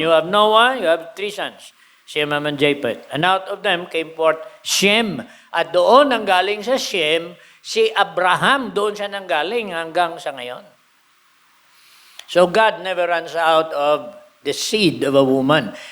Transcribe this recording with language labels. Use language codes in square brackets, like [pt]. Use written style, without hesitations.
[en] You have Noah, you have 3 sons, Shem, Ham, and Japheth. And out of them came forth Shem. [tl] At doon ang galing sa Shem, si Abraham, doon siya nanggaling hanggang sa ngayon. [en] So God never runs out of the seed of a woman.